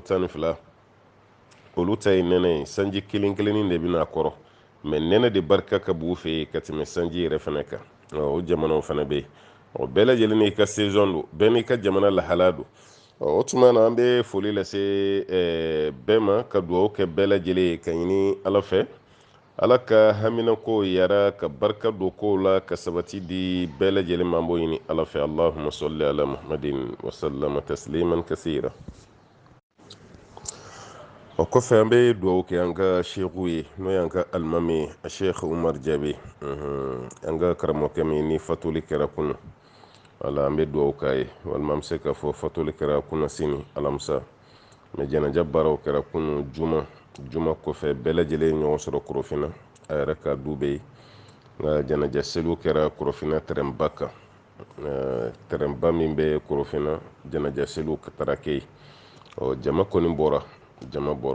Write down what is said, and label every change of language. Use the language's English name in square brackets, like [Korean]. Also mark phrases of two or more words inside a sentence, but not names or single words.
[Bambara] 12 olu ta ye nɛnɛ ye sanji kelen kelennin de bɛna a kɔrɔ mais nɛnɛ de barika ka b'u fɛ yen ka tɛmɛ sanji yɛrɛ fana kan o jamanaw fana bɛ yen bɛɛ lajɛlen n'i ka saison don bɛɛ n'i ka jamana lahala don o tuma na an bɛ foli lase bɛɛ ma ka dugawu kɛ bɛɛ lajɛlen ye ka ɲini ala fɛ ala ka haminako yara ka barika don kow la ka sabati di bɛɛ lajɛlen ma an b'o ɲini ala fɛ [Arabic] اللهم صل على محمد وسلم تسليما كثيرا [Bambara] o kɔfɛ an bɛ dugawu kɛ an ka sheikhu ye n'o y'an ka alimami ye a sheikh umar jabe an ka karamɔgɔkɛ min ni fatuli kɛra kunu wala an bɛ dugawu k'a ye walima an bɛ se k'a fɔ fatuli kɛra kunna sini alamisa mais jɛnɛja baaraw kɛra kunu juma kɔfɛ bɛɛ lajɛlen ye ɲɔgɔn sɔrɔ Korofina a yɛrɛ ka du bɛ yen nka jɛnɛja seliw kɛra Korofina tɛrɛnba kan tɛrɛnba min bɛ Korofina jɛnɛja seliw taara kɛ yen jama kɔni bɔra jama